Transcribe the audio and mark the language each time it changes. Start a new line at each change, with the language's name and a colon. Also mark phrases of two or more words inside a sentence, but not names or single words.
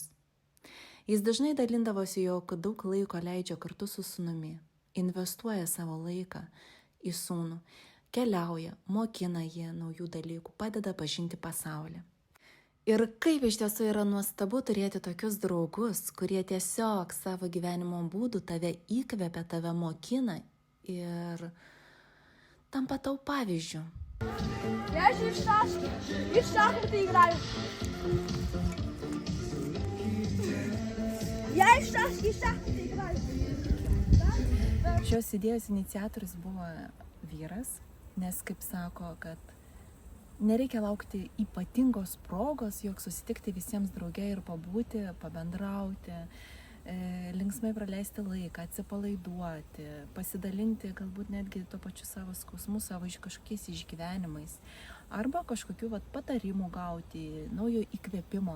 Lithuanian: Jis dažnai dalindavosi, jog daug laiko leidžia kartu su sūnumi, investuoja savo laiką į sūnų, keliauja, mokina jie naujų dalykų, padeda pažinti pasaulį. Ir kaip iš tiesų yra nuostabu turėti tokius draugus, kurie tiesiog savo gyvenimo būdų tave įkvepia, tave mokina ir tampa tau pavyzdžiu.
Russian: Я же в шашки. И в шахматы играю. Я и в шахматы играю.
Lithuanian: Šios idėjos iniciatorius buvo vyras, nes, kaip sako, kad nereikia laukti ypatingos progos, jog susitikti visiems drauge ir pabūti, pabendrauti, linksmai praleisti laiką, atsipalaiduoti, pasidalinti galbūt netgi tuo pačiu savo skausmu, savo kažkokiais išgyvenimais arba kažkokių patarimų gauti, naujo įkvėpimo.